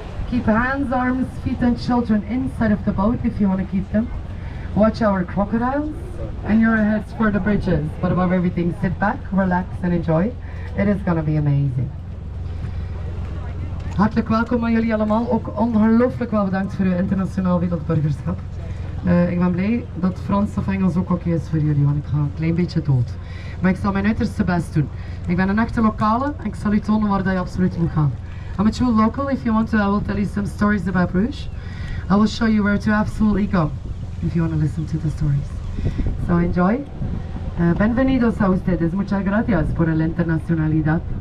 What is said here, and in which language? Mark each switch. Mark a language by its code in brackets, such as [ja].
[en] Keep hands, arms, feet and children inside of the boat if you want to keep them. Watch our crocodiles and your heads for the bridges. But above everything, sit back, relax and enjoy. It is going to be amazing. [nl] Hartelijk welkom aan jullie allemaal. Ook ongelooflijk wel bedankt voor uw internationaal wereldburgerschap. Ik ben blij dat Frans of Engels ook oké is voor jullie, want ik ga een klein beetje dood. Maar ik zal mijn uiterste best doen. Ik ben een echte lokale en ik zal u tonen waar dat je absoluut moet gaan. [en] I'm a true local. If you want to, I will tell you some stories about Bruges. I will show you where to absolutely go if you want to listen to the stories. So enjoy. [es] Bienvenidos a ustedes. Muchas gracias por la internacionalidad.